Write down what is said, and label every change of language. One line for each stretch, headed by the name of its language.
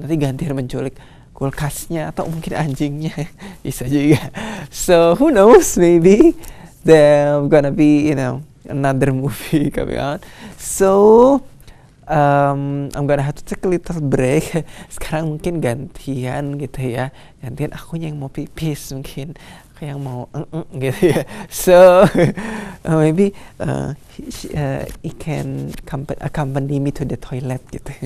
Indonesian: Nanti gantian menculik kulkasnya atau mungkin anjingnya bisa juga.
English: So who knows, maybe there's gonna be another movie coming out. So I'm gonna have to take a little break.
Indonesian: Sekarang mungkin gantian gitu ya, gantian akunya yang mau pipis, mungkin aku yang mau gitu ya.
English: So maybe he can accompany me to the toilet gitu.